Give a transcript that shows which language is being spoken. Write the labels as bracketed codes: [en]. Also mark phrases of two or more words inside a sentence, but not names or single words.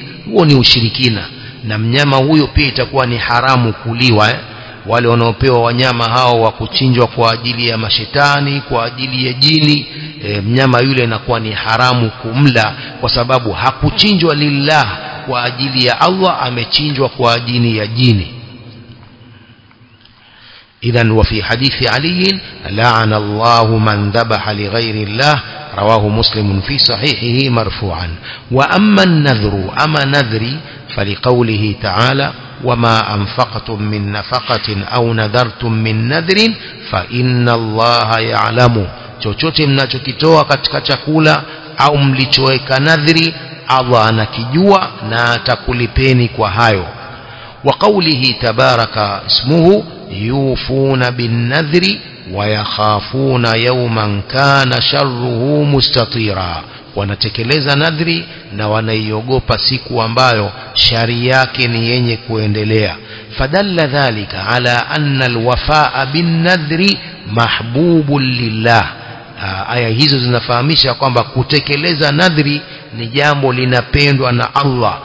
[sw] Huo ni ushirikina, na mnyama huyo pia itakuwa ni haramu kuliwa. Wale wanaopewa wanyama hao wa kuchinjwa kwa ajili ya mashetani, kwa ajili ya jini, mnyama yule inakuwa ni haramu kumla, kwa sababu hakuchinjwa lillah, kwa ajili ya Allah, amechinjwa kwa ajili ya jini. [ar] إذن وفي حديث علي لعن الله من ذبح لغير الله رواه مسلم في صحيحه مرفوعا. وأما النذر أما نذري فلقوله تعالى وما أنفقتم من نفقة أو نذرتم من نذر فإن الله يعلم. [sw] chochote mnachokitoa katika chakula au mlichoweka nadhiri, Allah anakijua na atakulipeni kwa hayo. [ar] وقوله تبارك اسمه يوفون بالنذر ويخافون يوما كان شره مستطيرا. [sw] wanatekeleza nadhri na wanaiogopa siku ambayo shari yake ni yenye kuendelea. [ar] فدل ذلك على أن الوفاء بالنذر محبوب لله. [sw] Aya hizo zinafahamisha kwamba kutekeleza nadhri ni jambo linapendwa na Allah.